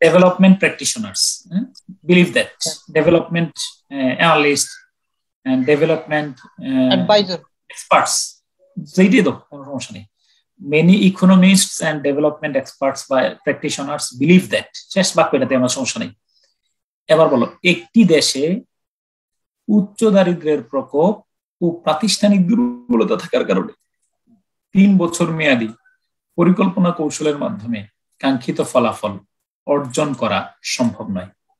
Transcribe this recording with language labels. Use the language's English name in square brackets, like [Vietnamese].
[English] Development practitioners believe that, development analysts and development advisor, experts, [Bangla] যেইটাই তো কোনো সমস্যা নেই। [English] Many economists and development experts by practitioners believe that, [Bangla] শেষ বাক্যটাতে আমার সমস্যা নেই। এবার বলো একটি দেশে উচ্চ দারিদ্র্যের প্রকোপ ও প্রাতিষ্ঠানিক দুর্বলতা থাকার কারণে 3 বছর মেয়াদী পরিকল্পনা কৌশলের মাধ্যমে কাঙ্ক্ষিত ফলাফল অর্জন করা সম্ভব নয়।